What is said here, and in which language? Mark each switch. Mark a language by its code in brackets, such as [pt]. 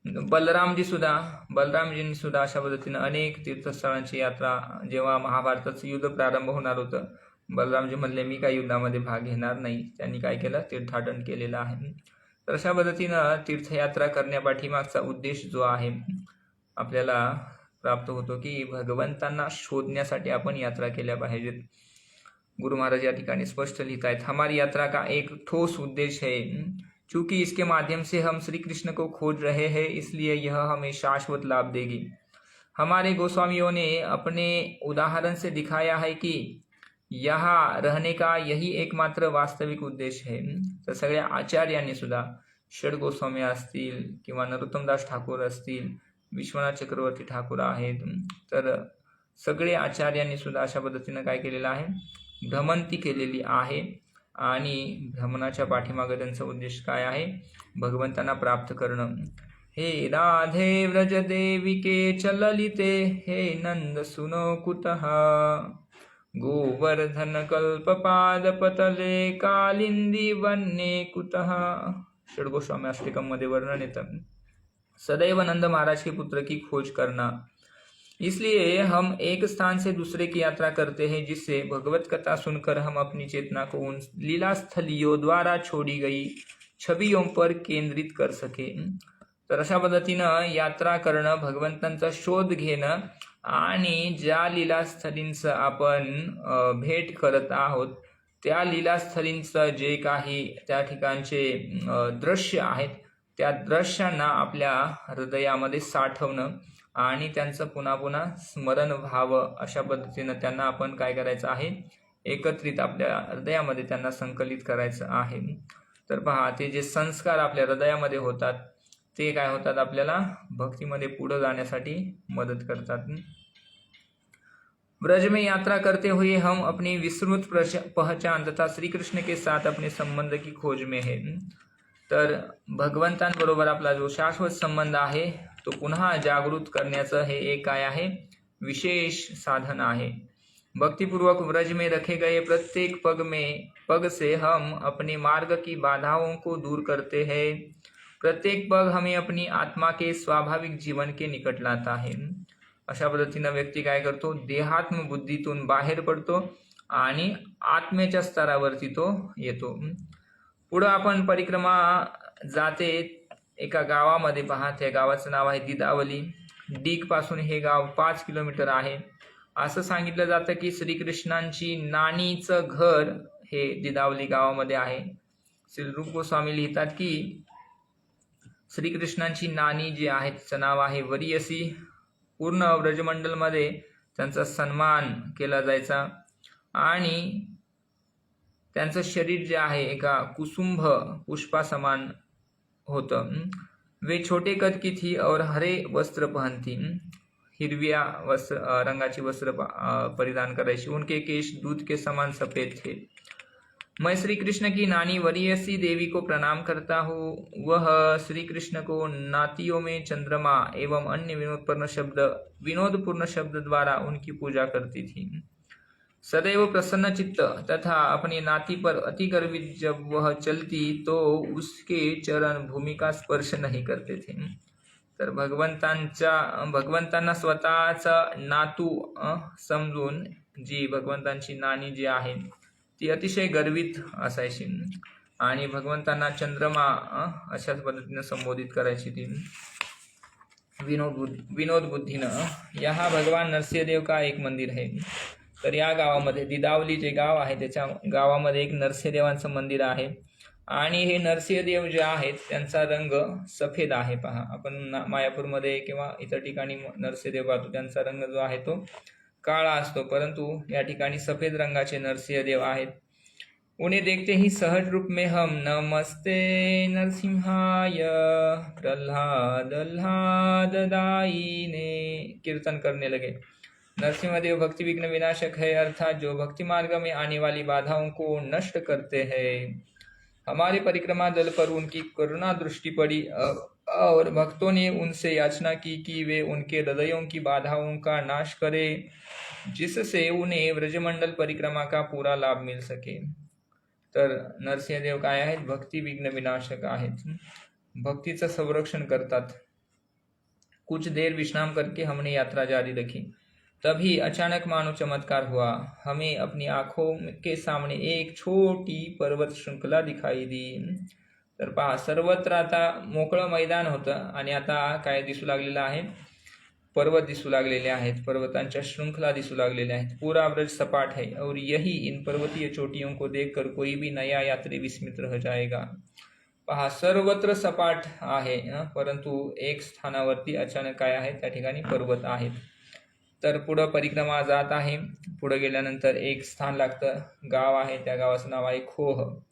[mr] बलरामजींनी सुद्धा अशा पद्धतीने अनेक तीर्थस्थळांची यात्रा, जेव्हा महाभारताचं युद्ध प्रारंभ होणार होतं, बलरामजी म्हणले मी काही युद्धामध्ये भाग घेणार नाही, त्यांनी काय केलं, तीर्थाटन केलेलं आहे। तर अशा पद्धतीनं तीर्थयात्रा करण्यापाठीमागचा उद्देश जो आहे आपल्याला प्राप्त होतो की भगवंतांना शोधण्यासाठी आपण यात्रा केल्या पाहिजेत। गुरु महाराज या ठिकाणी स्पष्ट लिहित आहेत, [hi] हमारी यात्रा का एक ठोस उद्देश्य है, चूंकि इसके माध्यम से हम श्री कृष्ण को खोज रहे हैं, इसलिए यह हमें शाश्वत लाभ देगी। हमारे गोस्वामियों ने अपने उदाहरण से दिखाया है कि यहाँ रहने का यही एकमात्र वास्तविक उद्देश्य है। [mr] तर सगळ्या आचार्यांनी सुद्धा, षड गोस्वामी असतील किंवा नरोत्तमदास ठाकूर असतील, विश्वनाथ चक्रवर्ती ठाकूर आहेत, तर सगळे आचार्यांनी सुद्धा अशा पद्धतीनं काय केलेलं आहे, भ्रमंती केलेली आहे. आणि भ्रमणाच्या पाठीमागे त्यांचा उद्देश काय आहे, भगवंतांना प्राप्त करणं. [sa] हे राधे व्रज देविके चललिते, हे नंद सुनो कुतः, गोवर्धन कल्पपाद पतले, कालिंदी वन्ये कुतः. [mr] षडगोस्वामी अष्टकम मध्ये वर्णन येतं. [hi] सदैव नंद महाराज के पुत्र की खोज करना, इसलिए हम एक स्थान से दूसरे की यात्रा करते हैं, जिससे भगवत कथा सुनकर हम अपनी चेतना को उन लीला स्थलियों द्वारा छोड़ी गई छवियों पर केंद्रित कर सके. [mr] तर अशा पद्धतीनं यात्रा करणं, भगवंतांचा शोध घेणं आणि ज्या लीलास्थलींचं आपण भेट करत आहोत त्या लीलास्थलींचं जे काही त्या ठिकाणचे दृश्य आहेत त्या दृश्यांना आपल्या हृदयामध्ये साठवणं आणि त्यांचं पुन्हा पुन्हा स्मरण व्हावं, अशा पद्धतीनं त्यांना आपण काय करायचं आहे, एकत्रित आपल्या हृदयामध्ये त्यांना संकलित करायचं आहे. तर पहा, ते जे संस्कार आपल्या हृदयामध्ये होतात ते काय होतात, आपल्याला भक्तीमध्ये पुढे जाण्यासाठी मदत करतात. [hi] ब्रज में यात्रा करते हुए हम अपनी विस्तृत पहचान तथा श्री कृष्ण के साथ अपने संबंध की खोज में है. [mr] तर भगवंतांबरोबर आपला जो शाश्वत संबंध आहे तो पुन्हा जागृत करण्याचं हे एक काय आहे, विशेष साधन आहे. [hi] भक्तिपूर्वक व्रज में रखे गए प्रत्येक पग से हम अपने मार्ग की बाधाओं को दूर करते हैं. प्रत्येक पग हमें अपनी आत्मा के स्वाभाविक जीवन के निकट लाता है. [mr] अशा पद्धतीनं व्यक्ती काय करतो, देहात्म बुद्धीतून बाहेर पडतो आणि आत्मेच्या स्तरावरती तो येतो. पुढं आपण परिक्रमा जाते एका गावामध्ये. पहा, त्या गावाचं नाव आहे दिदावली. डीग पासून हे गाव 5 किलोमीटर आहे. असं सांगितलं जातं की श्रीकृष्णांची नानीचं घर हे दिदावली गावामध्ये आहे. श्री रूप गोस्वामी लिहितात की श्रीकृष्णांची नानी जी आहे तिचं नाव आहे वरियसी. पूर्ण व्रजमंडलमध्ये त्यांचा सन्मान केला जायचा आणि त्यांचं शरीर जे आहे एका कुसुंभ पुष्पासमान होतं. [hi] वे छोटे कद की थी और हरे वस्त्र पहनती. [mr] हिरव्या रंगाची वस्त्र परिधान करायची. [hi] उनके केश दूध के समान सफेद थे. मैं श्री कृष्ण की नानी वरियसी देवी को प्रणाम करता हूँ. वह श्री कृष्ण को नातियों में चंद्रमा एवं अन्य विनोदपूर्ण शब्द द्वारा उनकी पूजा करती थी. सदैव प्रसन्न चित्त तथा अपनी नाती पर अति गर्वित जब वह चलती तो उसके चरण भूमि का स्पर्श नहीं करते थे. [mr] तर भगवंतांना स्वतःचा नातू समजून जी भगवंतांची नानी जी आहे ती अतिशय गर्वित असायची आणि भगवंतांना चंद्रमा अशाच पद्धतीने संबोधित करायची ती विनोद बुद्धीनं. [hi] यहाँ भगवान नरसिंहदेव का एक मंदिर है. [mr] तर या गावामध्ये दिदावली जे गाव आहे त्याच्या गावामध्ये एक नरसिंहदेवांचं मंदिर आहे आणि हे नरसिंहदेव जे आहेत त्यांचा रंग सफेद आहे. पहा, आपण मायापूरमध्ये किंवा इतर ठिकाणी नरसिंहदेव पाहतो त्यांचा रंग जो आहे तो काळा असतो, परंतु या ठिकाणी सफेद रंगाचे नरसिंहदेव आहेत. [hi] उन्हें देखते ही सहज रूप में हम नमस्ते नरसिंहाय प्रह्लाद ने कीर्तन करने लगे. नरसिंहदेव भक्ति विघ्न विनाशक है, अर्थात जो भक्ति मार्ग में आने वाली बाधाओं को नष्ट करते हैं. हमारे परिक्रमा दल पर उनकी करुणा दृष्टि पड़ी और भक्तों ने उनसे याचना की कि वे उनके हृदयों की बाधाओं का नाश करें, जिससे उन्हें व्रजमंडल परिक्रमा का पूरा लाभ मिल सके. [mr] तर नरसिंहदेव काय आहेत, भक्ति विघ्न विनाशक आहेत, भक्तीचं संरक्षण करतात. [hi] कुछ देर विश्राम करके हमने यात्रा जारी रखी. तभी अचानक मानो चमत्कार हुआ. हमें अपनी आंखों के सामने एक छोटी पर्वत श्रृंखला दिखाई दी. [mr] तर पहा, सर्वत्र आता मोकळं मैदान होतं आणि आता काय दिसू लागलेलं आहे, पर्वत दिसू लागलेले आहेत, पर्वतांच्या श्रृंखला दिसू लागलेल्या आहेत. [hi] पूरा व्रज सपाट है और यही इन पर्वतीय चोटियों को देखकर कोई भी नया यात्री विस्मित रह जाएगा. [mr] पहा, सर्वत्र सपाट आहे परंतु एक स्थानावरती अचानक काय आहे, त्या ठिकाणी पर्वत आहेत. तर पुढं परिक्रमा जात आहे. पुढे गेल्यानंतर एक स्थान लागतं, गाव आहे, त्या गावाचं नाव आहे खोह.